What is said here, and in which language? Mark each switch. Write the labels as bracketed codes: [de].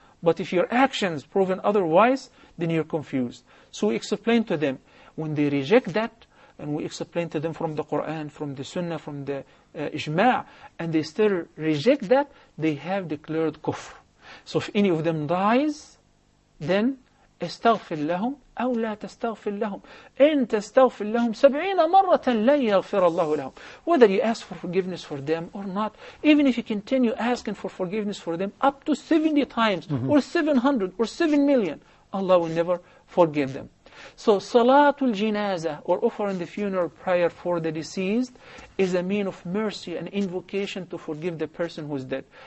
[en] But if your actions proven otherwise, then you're confused. So we explain to them, when they reject that, and we explain to them from the Quran, from the Sunnah, from the Ijma', and they still reject that, they have declared kufr. So if any of them dies, then [ar] استغفر لهم أو لا تستغفر لهم إن تستغفر لهم 70 مرة لن يغفر الله لهم. [en] Whether you ask for forgiveness for them or not, even if you continue asking for forgiveness for them up to 70 times or 700 or 7 million, Allah will never forgive them. So Salatul Jinazah, or offering the funeral prayer for the deceased, is a mean of mercy and invocation to forgive the person who is dead.